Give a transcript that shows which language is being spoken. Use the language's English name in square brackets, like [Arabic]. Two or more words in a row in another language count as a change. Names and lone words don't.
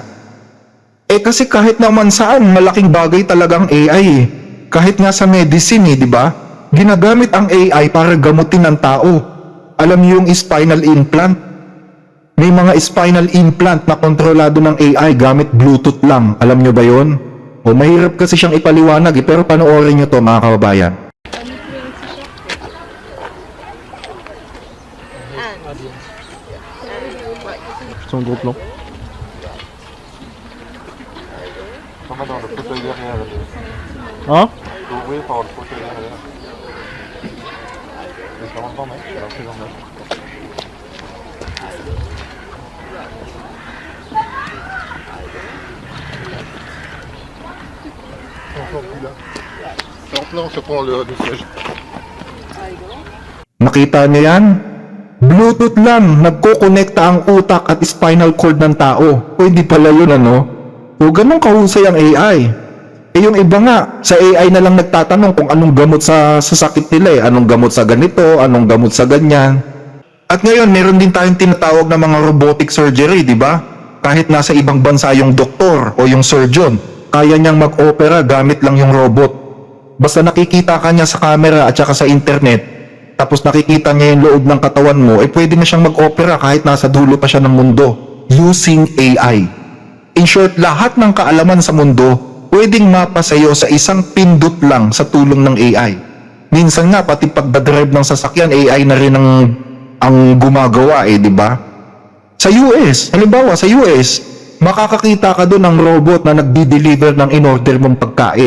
[Filipino] Kasi kahit naman saan, malaking bagay talagang AI Kahit nga sa medicine di ba? Ginagamit ang AI para gamutin ang tao. Alam niyo yung [English] spinal implant? [Filipino] May mga [English] spinal implant [Filipino] na kontrolado ng AI gamit Bluetooth lang. Alam niyo ba yon? Mahirap kasi siyang ipaliwanag pero panoorin niyo to mga kababayan. [French] Son groupe long. Hein? Oui, par le fauteuil derrière. Mais ça rentre dans le mec, alors c'est dans le mec. C'est encore plus là. Alors là, on se prend le siège. [Filipino] Nakita niyo yan? Bluetooth lang, nagko-connecta ang utak at [English] spinal cord [Filipino] ng tao. Pwede pala yun So ganun kahusay ang AI. Yung iba nga, sa AI na lang nagtatanong kung anong gamot sa sakit nila Anong gamot sa ganito, anong gamot sa ganyan. At ngayon, meron din tayong tinatawag na mga [English] robotic surgery, [Filipino] di ba? Kahit nasa ibang bansa yung doktor o yung surgeon, kaya niyang mag-opera gamit lang yung robot. Basta nakikita ka niya sa camera at saka sa internet, tapos nakikita niya yung loob ng katawan mo, pwede na siyang mag-opera kahit nasa dulo pa siya ng mundo [English] using AI. In short, [Filipino] lahat ng kaalaman sa mundo pwedeng mapa sa iyo sa isang pindot lang sa tulong ng AI. Minsan nga, pati pagdadrive ng sasakyan, AI na rin ang gumagawa di ba? Sa US, halimbawa sa US, makakakita ka doon ng robot na nagdi-deliver ng in-order mong pagkain.